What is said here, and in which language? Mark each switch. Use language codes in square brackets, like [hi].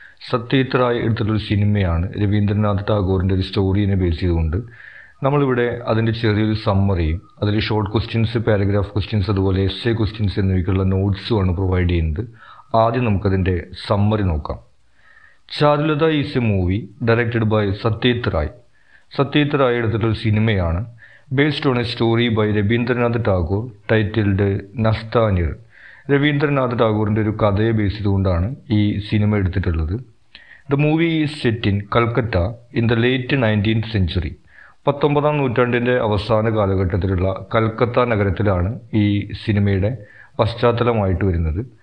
[ml] സത്യജിത് റായ് എടുത്തിട്ടുള്ളൊരു സിനിമയാണ്. രവീന്ദ്രനാഥ് ടാഗോറിൻ്റെ ഒരു സ്റ്റോറീനെ ബേസ് ചെയ്തുകൊണ്ട് നമ്മളിവിടെ അതിൻ്റെ ചെറിയൊരു സമ്മറിയും അതിൽ ഷോർട്ട് ക്വസ്റ്റ്യൻസ്, പാരഗ്രാഫ് ക്വസ്റ്റ്യൻസ്, അതുപോലെ എസ്സേ ക്വസ്റ്റ്യൻസ് എന്നിവയ്ക്കുള്ള നോട്ട്സുമാണ് പ്രൊവൈഡ് ചെയ്യുന്നത്. ആദ്യം നമുക്കതിൻ്റെ സമ്മറി നോക്കാം. [en] Charulata is a movie directed by Satyajit Ray. [ml] Satyajit Rai എടുത്തിട്ടുള്ളൊരു സിനിമയാണ്. [en] based on a story by Rabindranath Tagore titled Nastanirh. [ml] Ravindranath ടാഗോറിൻ്റെ ഒരു കഥയെ ബേസ് ചെയ്തുകൊണ്ടാണ് ഈ സിനിമ എടുത്തിട്ടുള്ളത്. [en] The movie is set in Calcutta in the late 19th century. [ml] 19ാം നൂറ്റാണ്ടിൻ്റെ അവസാന കാലഘട്ടത്തിലുള്ള കൽക്കത്ത നഗരത്തിലാണ് ഈ സിനിമയുടെ പശ്ചാത്തലമായിട്ട് വരുന്നത്.